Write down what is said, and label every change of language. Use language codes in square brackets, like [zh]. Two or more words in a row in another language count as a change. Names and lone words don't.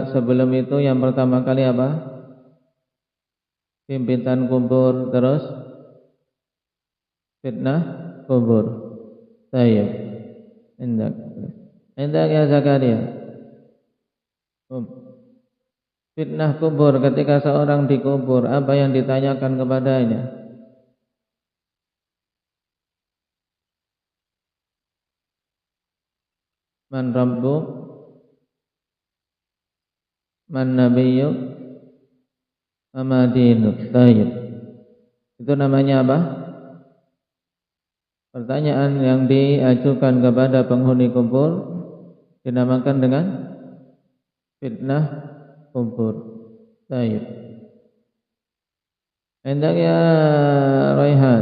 [id] Sebelum itu yang pertama kali apa? Pimpinan kubur, terus fitnah kubur. Tayyib. Indak ya Zakaria. Fitnah kubur, ketika seorang dikubur, apa yang ditanyakan kepadanya? [ar] من ربك، من نبيك، ما دينك. [id] Tayyib. Itu namanya apa? Pertanyaan yang diajukan kepada penghuni kubur dinamakan dengan fitnah kubur. Tayyib. Hendak ya Raihan.